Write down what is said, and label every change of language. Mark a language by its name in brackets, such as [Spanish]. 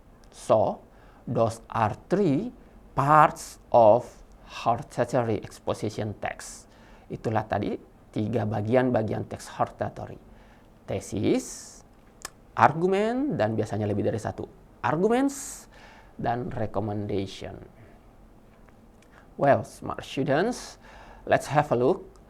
[English] So, those are three parts of hortatory exposition text. [Indonesian] Itulah tadi 3 bagian-bagian teks hortatory. Tesis, argumen, dan biasanya lebih dari 1. Arguments, dan recommendation. [English] Well, smart students, let's have a look.